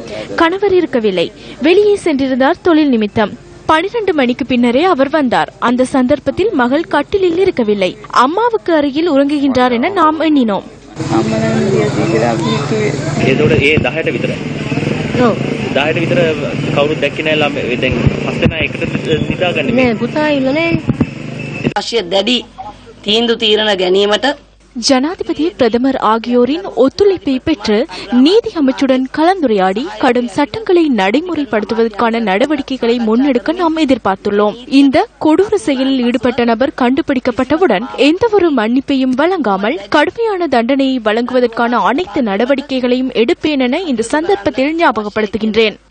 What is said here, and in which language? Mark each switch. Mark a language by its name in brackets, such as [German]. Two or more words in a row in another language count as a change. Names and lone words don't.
[Tamil] கணவர் இருக்கவில்லை, வெளியே சென்றிருந்தார் தொழில் நிமித்தம். 12 மணிக்கு பின்னரே அவர் வந்தார். அந்த சந்தர்ப்பத்தில் மகள் கட்டிலில் இருக்கவில்லை, அம்மாவுக்கு அருகில் உறங்குகின்றார் என நாம் எண்ணினோம். [Sinhala] 10ට විතර කවුරුත් දැක්කේ නැහැ ළමයි. දැන් 5 දෙනා එකට නිදාගන්නේ. නෑ පුතා ඉන්නනේ. අවශ්‍ය දැඩි තීන්දුව තීරණ ගැනීමට [Tamil] ஜனாதிபதி பிரதமர் ஆகியோரின் ஒத்துழைப்பை பெற்று நீதி அமைச்சுடன் கலந்துரையாடி கடும் சட்டங்களை நடைமுறைப்படுத்துவதற்கான நடவடிக்கைகளை முன்னெடுக்க நாம் எதிர்பார்த்துள்ளோம். இந்த கொடூர செயலில் ஈடுபட்ட நபர் கண்டுபிடிக்கப்பட்டவுடன் எந்தவொரு மன்னிப்பையும் வழங்காமல் கடுமையான தண்டனையை வழங்குவதற்கான அனைத்து நடவடிக்கைகளையும் எடுப்பேன் என இந்த சந்தர்ப்பத்தில் ஞாபகப்படுத்துகின்றேன்.